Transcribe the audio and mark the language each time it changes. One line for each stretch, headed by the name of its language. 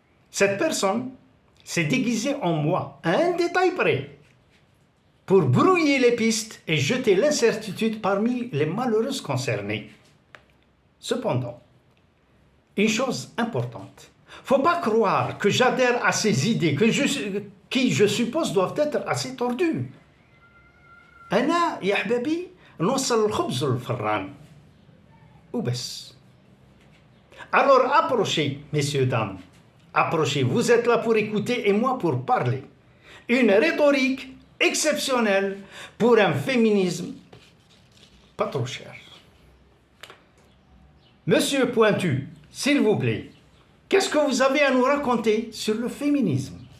French: Cette personne s'est déguisée en moi, à un détail près, pour brouiller les pistes et jeter l'incertitude parmi les malheureuses concernées. Cependant, une chose importante, faut pas croire que j'adhère à ces idées qui, je suppose, doivent être assez tordues.
Arabic: أنا يا حبابي نوصل الخبز للفران وبس.
French: Alors approchez, messieurs, dames, approchez, vous êtes là pour écouter et moi pour parler. Une rhétorique exceptionnelle pour un féminisme pas trop cher. Monsieur Pointu, s'il vous plaît, qu'est-ce que vous avez à nous raconter sur le féminisme?